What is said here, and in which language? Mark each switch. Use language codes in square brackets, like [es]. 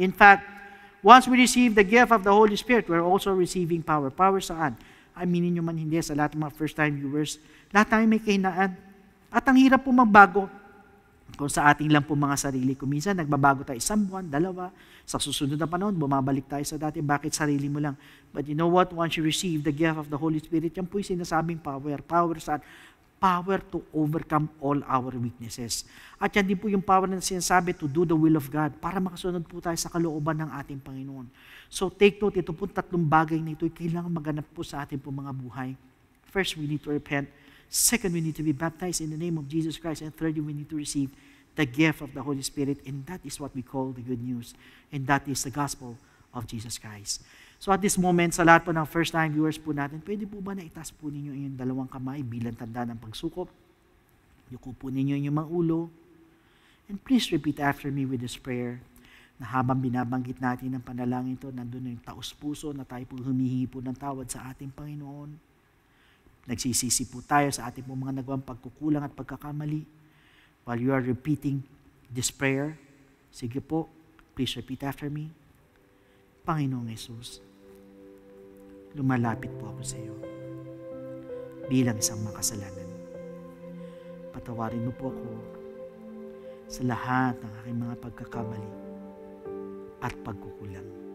[en] In fact, once we receive the gift of the Holy Spirit, we're also receiving power. [tl] Power saan? Aminin nyo man hindi, sa lahat ng mga first-time viewers, lahat tayo may kahinaan. At ang hirap po magbago kung sa ating lang po mga sarili. Kung minsan, nagbabago tayo 1 buwan, 2, sa susunod na panahon, bumabalik tayo sa dati. Bakit sarili mo lang? [en] But you know what? Once you receive the gift of the Holy Spirit, [tl] yan po yung sinasabing [en] power. Power saan? Power to overcome all our weaknesses. [tl] At yan din po yung power na sinasabi [en] to do the will of God [tl] para makasunod po tayo sa kalooban ng ating Panginoon. So [en] take note, [tl] ito po 3 bagay na ito ay kailangan maganap po sa ating po mga buhay. [en] First, we need to repent. Second, we need to be baptized in the name of Jesus Christ. And thirdly, we need to receive the gift of the Holy Spirit. And that is what we call the good news. And that is the gospel of Jesus Christ. So at this moment, [tl] sa lahat po ng first-time viewers po natin, pwede po ba na itaas po ninyo yung 2 kamay bilang tanda ng pagsukop? Yuko po ninyo yung mga ulo. [en] And please repeat after me with this prayer [tl] na habang binabanggit natin ang panalangin ito, nandun na yung taos puso na tayo po humihingi po ng tawad sa ating Panginoon. Nagsisisi po tayo sa ating po mga nagawang pagkukulang at pagkakamali. [en] While you are repeating this prayer, [tl] sige po, [en] please repeat after me. [tl] Panginoong Jesus, lumalapit po ako sa iyo bilang isang makasalanan. Patawarin mo po ako sa lahat ng aking mga pagkakamali at pagkukulang.